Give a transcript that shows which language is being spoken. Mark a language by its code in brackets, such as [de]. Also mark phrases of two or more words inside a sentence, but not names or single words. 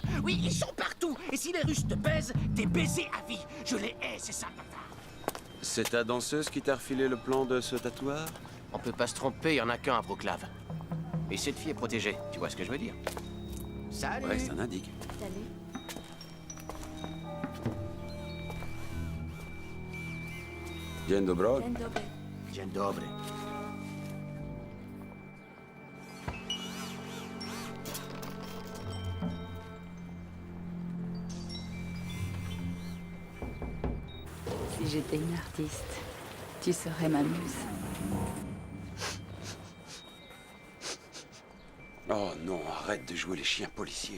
[fr] Oui, ils sont partout. Et si les Russes te baisent, t'es baisé à vie. Je les hais, c'est ça, papa. C'est ta danseuse qui t'a refilé le plan de ce tatoueur? On peut pas se tromper, y en a qu'un à Wroclaw. Et cette fille est protégée, tu vois ce que je veux dire? Salut. Ouais, c'est un indique. Salut. [pl] Dzień dobry. Dzień dobry. [fr] Si j'étais une artiste, tu serais ma muse. Oh non, arrête de jouer les chiens policiers.